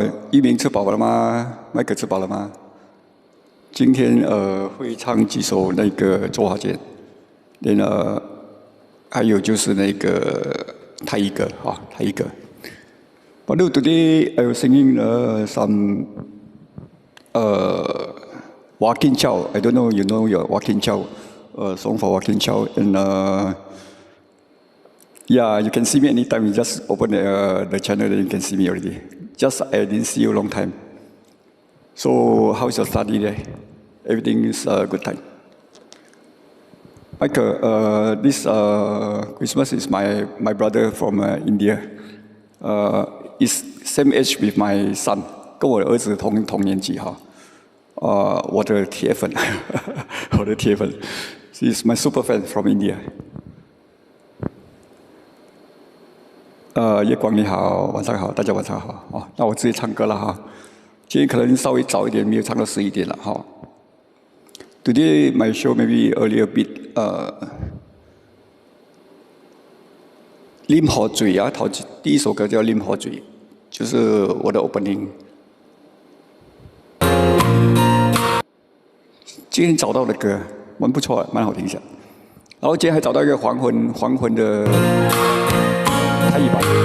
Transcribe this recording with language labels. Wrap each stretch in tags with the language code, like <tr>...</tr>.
<zh>一鸣吃饱了吗？Michael 吃饱了吗？今天会唱几首那个周华健，还有就是那个泰一歌啊，泰一歌。</zh> <en>But today I was singing some Joaquin Chow. I don't know you know your Joaquin Chow song for Joaquin Chow, and yeah, you can see me anytime. You just open the channel, then you can see me already. Just I didn't see you a long time. So how's your study there? Everything is a good time. Michael, this Christmas is my brother from India. Is same age with my son.</en> <zh>跟我的儿子同年纪哈。我的铁粉，我的铁粉</zh> <en>，She's my super fan from India。</en> <zh>叶光你好，晚上好，大家晚上好。哦，那我直接唱歌了哈。今天可能稍微早一点，没有唱到11点了哈。</zh> <en>Today my show maybe earlier bit。</en> <zh>啉河嘴啊，第一首歌叫《啉河嘴》，就是我的 opening。今天找到的歌蛮不错的，蛮好听一下。然后今天还找到一个黄昏的泰语版。</zh>